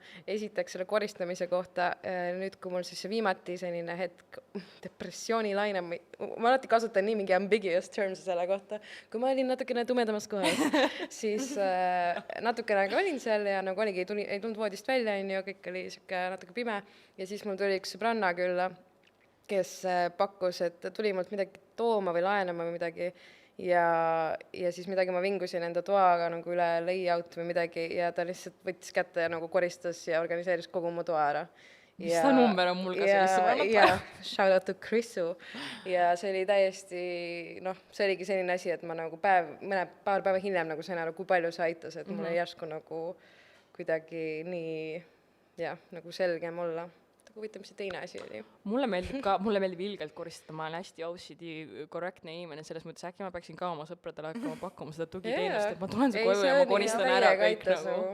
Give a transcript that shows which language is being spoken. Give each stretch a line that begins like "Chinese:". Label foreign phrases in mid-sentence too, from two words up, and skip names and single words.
Estonian: Esiteks selle koristamise kohta, nüüd kui mul siis see viimati selline hetk depressioonilaine, ma alati kasutan nii mingi
English: ambiguous terms
Estonian: selle kohta, kui ma olin natukene tumedamas kohas, siis natukene olin seal ja nagu oligi, ei tulnud voodist välja, ja kõik oli siuke natuke pime ja siis mul tuli üks sõbranna külla, kes pakkus, et tuli mult midagi tooma või laenama või midagi ja siis midagi ma vingusin enda toaga nagu üle layout või midagi ja ta lihtsalt võttis kätte ja nagu koristas ja organiseeris kogu mu toa ära. Mis ta number on mul ka sellist sõbrannat? Ja,
English: shout out to Chrisu.
Estonian: Ja see oli täiesti, see oligi selline asi, et ma nagu paar päeva hiljem nagu sain aru, kui palju see aitas, et mulle järsku nagu kuidagi nii, nagu selgem olla. Huvitav, mis see teine asi oli? Mulle meeldib ilgelt koristada, ma olen hästi OCD korrektne inimene, selles mõttes äkki ma peaksin ka oma sõpradele hakkama pakkuma seda tugiteenust, et ma tulen su koju ja ma koristan ära kõik nagu.